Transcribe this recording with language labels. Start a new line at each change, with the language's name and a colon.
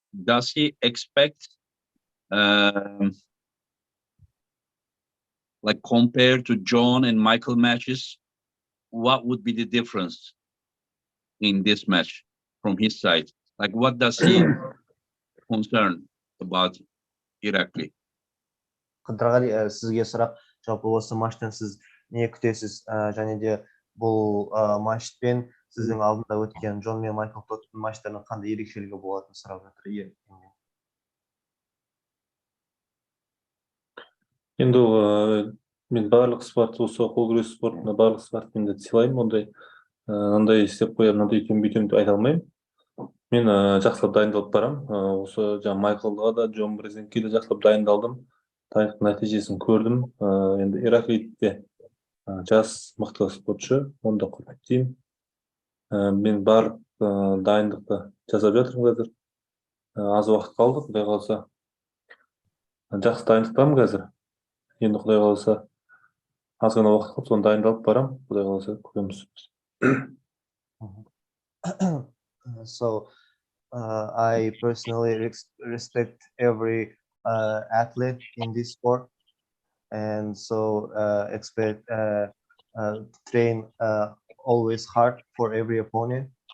English: Does he expect like compared to John and Michael matches, what would be the difference in this match from his side? Like, what does he concern about Irakli?
Kazakh: Қыдырғали, сізге сұрақ, жалпы осы матчтан сіз не күтесіз, және де бұл матчпен сіздің алдында өткен Джон мен Майкл Тоттың матчтарының қандай ерекшелігі болатынын сұрап жатыр. Енді мен барлық спорт, осы қол күрес спортына барлық спортпен де сыйлаймын, ондай мынандай істеп қоямын, мынандай бүйтемін деп айта алмаймын. Мен жақсылап дайындалып барамын. Осы жаңа Майклға да, Джон Брезенке де жақсылап дайындалдым. Дайындықтың нәтижесін көрдім. Енді Иракли де жас мықты спортшы, оны да құрметтеймін. Мен барлық дайындықты жасап жатырмын қазір. Аз уақыт қалды, құдай қаласа. Жақсы дайындықтамын қазір. Енді құдай қаласа аз ғана уақыт қалып, соны дайындалып барамын. Құдай қаласа көреміз.
English: So I personally respect every athlete in this sport, and so expect train always hard for every opponent.